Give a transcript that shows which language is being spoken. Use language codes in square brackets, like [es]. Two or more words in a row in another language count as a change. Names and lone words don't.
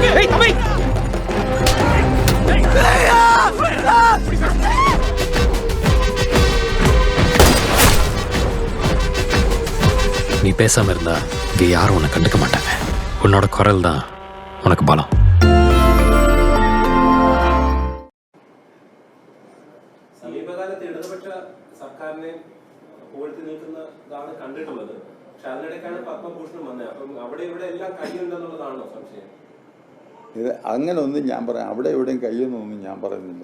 [ta] ஏய் தம்பி, நீ பேசாம இருந்தா இங்க யாரும் உன்னை கண்டுக்க மாட்டாங்க. உன்னோட குரல் தான் உனக்கு பலம். [ml] സമീപകാലത്ത് ഇടതുപക്ഷ സർക്കാരിനെ പുകഴ്ത്തി നിൽക്കുന്നതാണ് കണ്ടിട്ടുള്ളത്. പക്ഷെ അതിനിടയ്ക്കാണ് പത്മഭൂഷണം വന്നത്. അപ്പം അവിടെ ഇവിടെ എല്ലാം കൈയുണ്ടെന്നുള്ളതാണോ സംശയം? ഇത് അങ്ങനെ ഒന്നും ഞാൻ പറയാം, അവിടെ എവിടെയും കയ്യൊന്നൊന്നും ഞാൻ പറയുന്നില്ല.